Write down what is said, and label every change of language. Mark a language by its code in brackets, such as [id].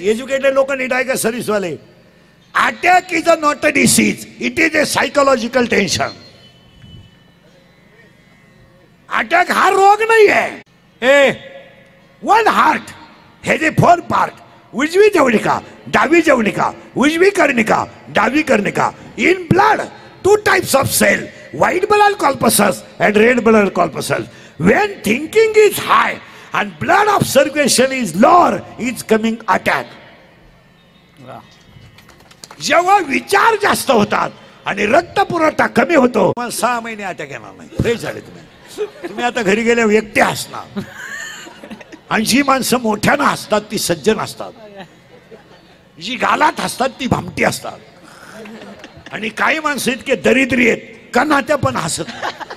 [mr] Educated लोक नीट आहे का सर्व्हिसवाले? [en] Attack is not a disease, it is a psychological tension. [mr] Attack हा रोग नाही आहे. [en] One heart has a 4 part. [mr] उजवी जवनिका, डावी जवनिका, उजवी कर्णिका, डावी कर्णिका. [en] In blood 2 types of cell, white blood corpuscles and red blood corpuscles. When thinking is high and blood of circulation is lower, is coming attack. [mr] जेव्हा विचार जास्त होतात आणि रक्त पुरवठा कमी होतो. मग 6 महिने अटॅक येणार नाही. फ्रेश झाले तुम्ही आता घरी गेल्यावर एकटे हसणार. आणि जी माणसं मोठ्यानं हसतात ती सज्जन असतात, जी गालात हसतात ती भामटी असतात, आणि काही माणसं इतके दरिद्री आहेत का नात्या पण हसत नाही.